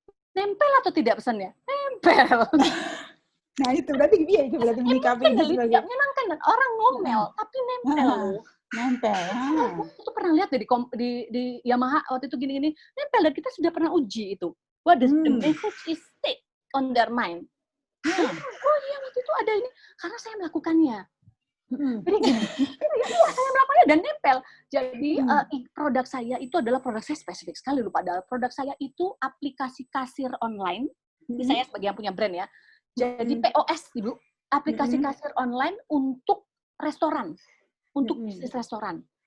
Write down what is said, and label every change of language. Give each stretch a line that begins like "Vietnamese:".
Indonesian: Nempel atau tidak pesannya? Nempel. Nah itu berarti menyikapi ini sebagai tidak menyenangkan dan orang ngomel tapi nempel. Nempel. Aku pernah lihat di Yamaha waktu itu gini-gini nempel dan kita sudah pernah uji itu.
English: What the message is stick on their mind.
Indonesian: Oh iya waktu itu ada ini karena saya melakukannya. Jadi gini, saya melakukannya dan nempel. Jadi produk saya itu adalah produk saya spesifik sekali loh. Padahal produk saya itu aplikasi kasir online. Ini saya sebagai yang punya brand ya. Jadi POS, Ibu, aplikasi kasir online untuk restoran, untuk bisnis restoran.